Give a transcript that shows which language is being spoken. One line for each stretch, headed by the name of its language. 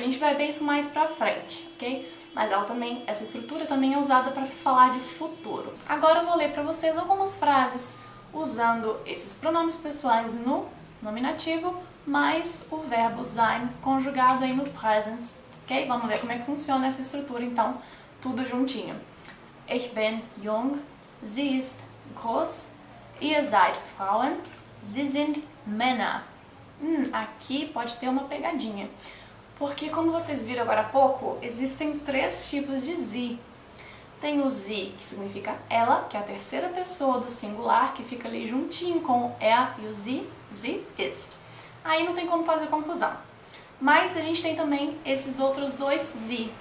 Portuguese: A gente vai ver isso mais pra frente, ok? Mas essa estrutura também é usada para falar de futuro. Agora eu vou ler para vocês algumas frases usando esses pronomes pessoais no nominativo, mais o verbo sein conjugado aí no Präsens, ok? Vamos ver como é que funciona essa estrutura, então, tudo juntinho.
German: Ich bin jung. Sie ist groß, ihr seid Frauen, sie sind Männer.
Portuguese: Aqui pode ter uma pegadinha, porque como vocês viram agora há pouco, existem três tipos de sie. Tem o sie, que significa ela, que é a terceira pessoa do singular, que fica ali juntinho com o er e o sie ist. Aí não tem como fazer confusão. Mas a gente tem também esses outros dois sie.